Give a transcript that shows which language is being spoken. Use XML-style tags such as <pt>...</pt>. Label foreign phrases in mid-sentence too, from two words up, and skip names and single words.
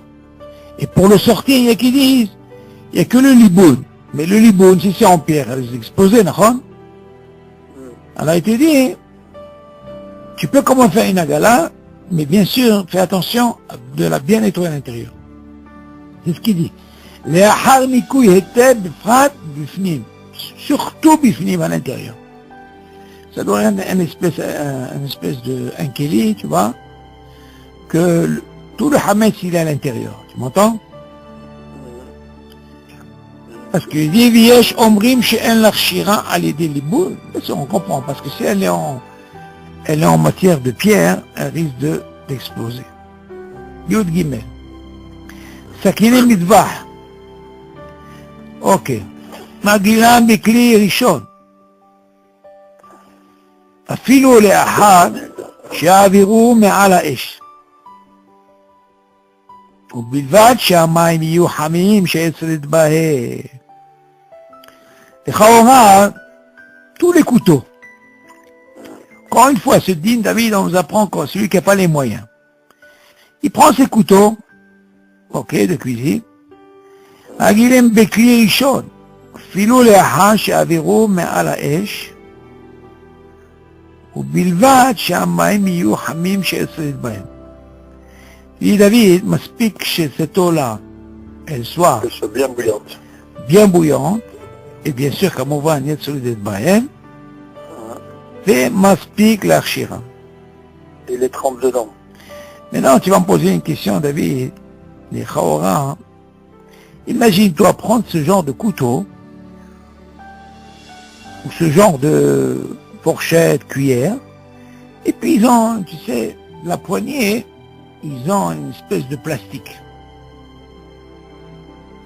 <fr>Et pour le sortir, il y a qui disent, il n'y a que le liboun. Mais le liboun, si c'est en pierre, elle est explosée, d'accord? Alors il te dit, tu peux comment faire une agala, mais bien sûr, fais attention de la bien nettoyer à l'intérieur. C'est ce qu'il dit.</fr> <he>לאחר ניקוי היטב בפרט בפנים,</he> <fr>surtout בפנים à l'intérieur. Ça doit être une espèce de un keli, tu vois, que tout le hametz il est à l'intérieur. Tu m'entends? Parce que dit</fr> <he>ויש אומרים שאין להכשירה על ידי ליבון.</he> <fr>On comprend, parce que si elle est en matière de pierre, elle risque d'exploser.</fr> <he>יוד גימל. סכינה מצוה. Ok. מגעילה בכלי ראשון. אפילו לאחר שיעבירו מעל האש. ובלבד שהמים יהיו חמים שיצרד בהם. לכאורה,</he> <fr>tous les couteaux. Encore une fois, ce dîne, David, on nous apprend que celui qui n'a pas les moyens. Il prend ses couteaux, ok, de cuisine,</fr> <he>מגעילים בכלי ראשון, אפילו לאחר שיעבירו מעל האש, ובלבד שהמים יהיו חמים שיצרד בהם.</he> <fr>dit David, מספיק שcette eau-là, elle soit bien bouillante, et bien sûr,</fr> <he>כמובן, יצרד בהם, ומספיק להכשירה.</he> <fr>Et les trempes dedans. Maintenant, tu vas me poser une question, David, les chaora. Imagine-toi prendre ce genre de couteau, ou ce genre de fourchette, cuillère, et puis ils ont, tu sais, la poignée, ils ont une espèce de plastique.</fr>